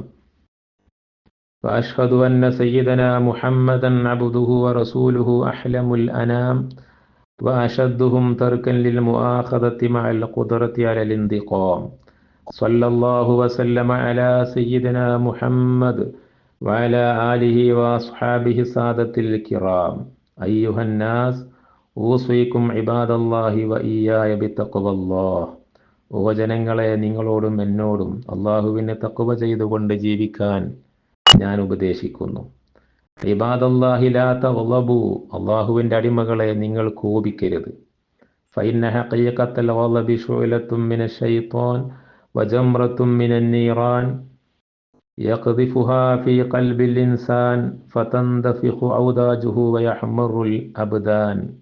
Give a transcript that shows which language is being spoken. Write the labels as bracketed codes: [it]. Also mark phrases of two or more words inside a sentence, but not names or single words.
[ar] وأشهد أن سيدنا محمدا عبده ورسوله أحلم الأنام وأشدهم تركا للمؤاخذة مع القدرة على الانتقام. صلى الله وسلم على سيدنا محمد وعلى آله وأصحابه السادة الكرام. أيها الناس أوصيكم عباد الله وإياي بتقوى الله. [ml] ഓ ജനങ്ങളെ, നിങ്ങളോടും എന്നോടും അള്ളാഹുവിനെ തഖ്വ ചെയ്തുകൊണ്ട് ജീവിക്കാൻ ഞാൻ ഉപദേശിക്കുന്നു. [ar] عباد الله لا تغضبوا, [ml] അള്ളാഹുവിൻ്റെ അടിമകളെ നിങ്ങൾ കോപിക്കരുത്. [ar] فإن حقيقة الغضب شعلة من الشيطان وجمرة من النيران يقذفها في قلب الإنسان فتندفق أوداجه ويحمر الأبدان.